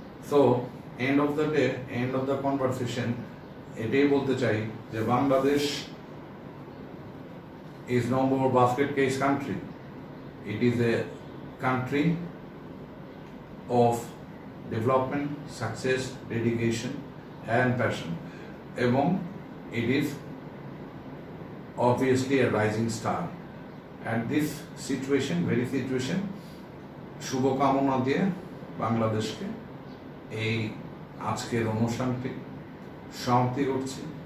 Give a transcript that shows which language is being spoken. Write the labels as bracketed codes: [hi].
[bn] So end of the day, end of the conversation, এটাই বলতে চাই যে Bangladesh [en] is no more basket case country. It is a country of development, success, dedication and passion. এবং it is obviously a rising star. And this situation, very situation, [bn] শুভকামনা দিয়ে বাংলাদেশকে এই আজকের অনুষ্ঠানটি সমাপ্তি করছি